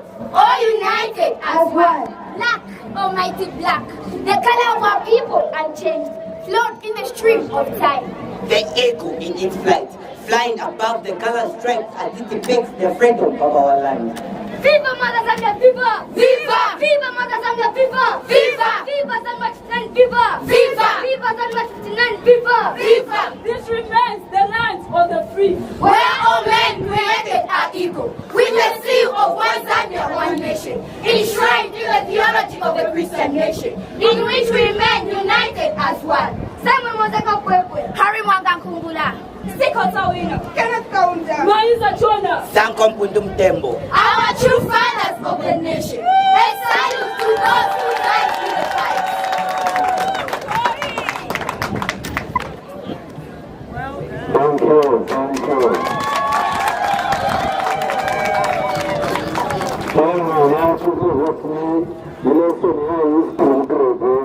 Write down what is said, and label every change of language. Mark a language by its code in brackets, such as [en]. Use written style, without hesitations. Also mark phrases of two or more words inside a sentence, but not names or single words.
[en] All united as one. Black, almighty black, the color of our people unchanged, flowed in the stream of time. The eagle in its flight, flying above the color stripes as it depicts the freedom of our land. Viva Mother Zambia, viva! Viva! Viva Mother Zambia, viva! Viva! Viva Zambia 69, viva! Viva! Viva Zambia 69, viva! Viva! This remains the land of the free. Where all men created are equal, with the seal of one Zambia, one nation, enshrined in the theology of the Christian nation, in which we remain united as one. Samuel Mozeka Kwekwe, Harry Mwanga Nkungula, Siko Tawina, Kenneth Kaunda, Maiza Chona, Sanko Mpundum Tembo. Our true fathers of the nation, a salute to those who died in the fight. Thank you, thank you. Now to the listening, the lesson here is to improve.